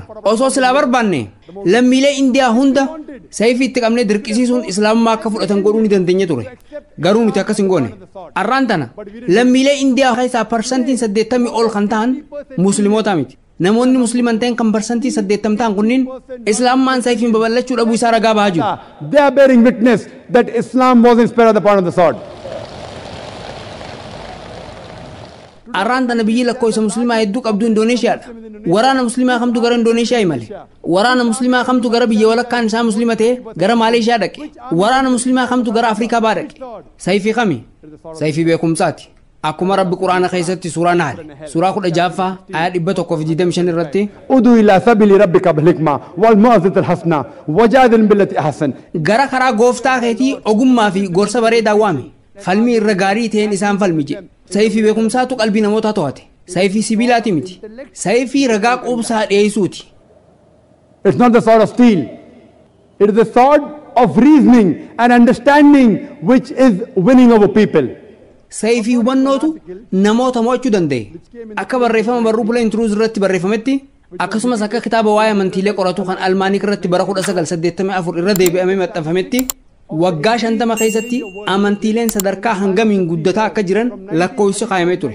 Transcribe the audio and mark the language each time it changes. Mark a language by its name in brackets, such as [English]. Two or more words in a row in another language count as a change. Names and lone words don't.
[Oromo] Osoo silaa barbaanne lammiilee Indiyaa hunda sayfii itti qabnee dirqisiisuun islaamummaa akka fudhatan godhuu ni dandeenya ture. Garuu nuti akkas hin goone. Arraan tana lammiilee Indiyaa keessaa parsantiin 80 ol kan ta'an musliimoota miti. Namoonni musliiman ta'an kan parsantii 80 ta'an kunniin islaamummaan sayfiin babal'achuu dhabuu isaa ragaa bahaa jiru. [English] They are bearing witness that Islam wasn't spared at the point of the sword. [Oromo] Arraan tana biyyi lakkoofsa musliimaa hedduu qabdu Indoneeshiyaadha. Waraana musliimaa kamtu gara Indoneeshiyaa imale. Waraana musliimaa kamtu gara biyya walakkaan isaa musliima ta'e gara Maaleeshiyaa dhaqe. Waraana musliimaa kamtu gara Afrikaa baa dhaqe. Sayfii kami? Sayfii beekumsaati. Akkuma Rabbi Quraana keessatti suuraa Nahl suuraa 16 ayat 125 irratti [Arabic] ادع إلى سبيل ربك بالحكمة والموعظة الحسنة وجادل بالتي أحسن. [Oromo] Gara karaa gooftaa keetii ogummaa fi gorsa bareedaa waami. Falmii irra gaarii ta'een isaan falmi jedhe. Sayfii beekumsaatu qalbii namootaa to'ate. Sayfii sibiilaati miti. Sayfii ragaa quubsaa dhiyeessuuti. [English] It's not the sword of steel. It is the sword of reasoning and understanding which is winning over people. [Oromo] Sayfii hubannootu namoota mo'achuu danda'e. Akka barreeffama barruu Bulee Intruuz irratti barreeffametti akkasumas akka kitaaba waa'ee amantiilee qoratu kan Almaaniik irratti bara 1984 irra deebi'amee maxxanfametti waggaa 50 keessatti amantiileen sadarkaa hangamiin guddataa akka jiran lakkoofsi kaayamee ture.